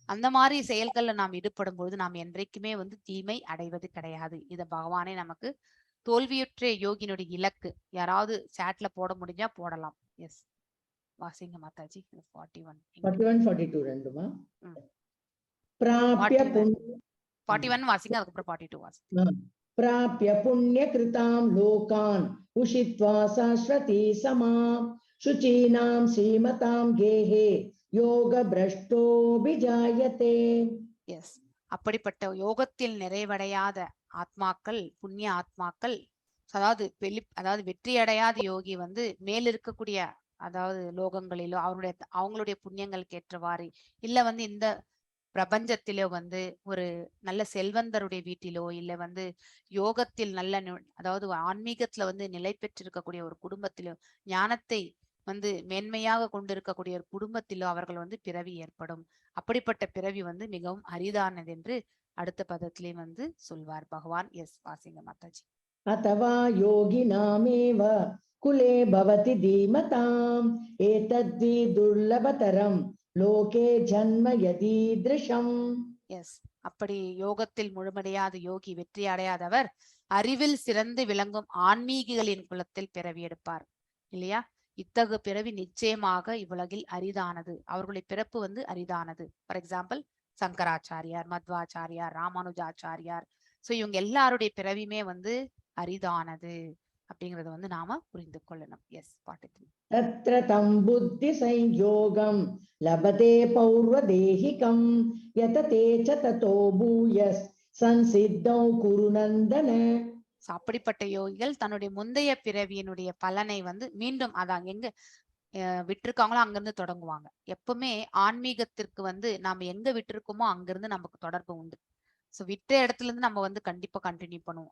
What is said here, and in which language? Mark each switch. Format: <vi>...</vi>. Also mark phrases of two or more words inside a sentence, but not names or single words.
<ta>அந்த மாதிரி செயல்கள்ல நாம் ஈடுபடும் பொழுது நாம் என்றைக்குமே வந்து தீமை அடைவது கிடையாது. இத பகவானே நமக்கு தோல்வியுற்ற யோகினுடைய இலக்கு. யாராவது சாட்ல போட முடிஞ்சா போடலாம். எஸ் வாசிங்க மாதாஜி. 41 41, 42 ரெண்டுமா? ம். பிராப்ய 41 வாசிங்க, அதுக்கப்புறம் 42 வாசிங்க.</ta> <sa>प्राप्य पुण्यकृतां लोकान् उषित्वा शाश्वती समां शुचीनां श्रीमतां गेहे योगभ्रष्टोऽभिजायते.</sa> <ta>எஸ் அப்படிப்பட்ட யோகத்தில் நிறைவடையாத ஆத்மாக்கள், புண்ணிய ஆத்மாக்கள், அதாவது வெற்றி அடையாத யோகி வந்து மேல் இருக்கக்கூடிய அதாவது லோகங்களிலோ அவங்களுடைய புண்ணியங்களுக்கு ஏற்றவாறு இல்ல வந்து இந்த பிரபஞ்சத்திலோ வந்து ஒரு நல்ல செல்வந்தருடைய வீட்டிலோ இல்ல வந்து யோகத்தில் நல்ல அதாவது ஆன்மீகத்துல வந்து நிலை பெற்றிருக்கக்கூடிய ஒரு குடும்பத்திலோ, ஞானத்தை வந்து மேன்மையாக கொண்டிருக்கக்கூடிய ஒரு குடும்பத்திலோ அவர்கள் வந்து பிறவி ஏற்படும். அப்படிப்பட்ட பிறவி வந்து மிகவும் அரிதானது என்று அடுத்த பதத்திலே வந்து சொல்வார் பகவான். எஸ் வாசிங்க மாதாஜி.</ta> <sa>अथवा योगिनामेव कुले भवति धीमताम् एतद्धि दुर्लभतरं लोके जन्म यदीदृशम्.</sa> <ta>எஸ் அப்படி யோகத்தில் முழுமடையாத யோகி, வெற்றி அடையாதவர் அறிவில் சிறந்து விளங்கும் ஆன்மீகிகளின் குலத்தில் பிறவி எடுப்பார் இல்லையா? இத்தகு பிறவி நிச்சயமாக இவ்வுலகில் அரிதானது. அவர்களுடைய பிறப்பு வந்து அரிதானது.</ta> <en>for example</en> <ta>சங்கராச்சாரியார், மத்வாச்சாரியார், ராமானுஜாச்சாரியார், சோ இவங்க எல்லாருடைய பிறவியுமே வந்து அரிதானது அப்படிங்கறத வந்து நாம புரிந்து கொள்ளணும். எஸ் 43.</ta> <sa>तत्र तं बुद्धि संयोगं लभते पौर्वदेहिकं यतते च ततो भूयस् संसिद्धौ कुरु नन्दन.</sa> <ta>அப்படிப்பட்ட யோகிகள் தன்னுடைய முந்தைய பிறவியினுடைய பலனை வந்து மீண்டும் அதான் எங்க விட்டிருக்காங்களோ அங்கிருந்து தொடங்குவாங்க. எப்பவுமே ஆன்மீகத்திற்கு வந்து நாம எங்க விட்டிருக்கோமோ அங்கிருந்து நமக்கு தொடர்பு உண்டு. சோ விட்ட இடத்துல இருந்து நம்ம வந்து கண்டிப்பா கண்டினியூ பண்ணுவோம்.</ta>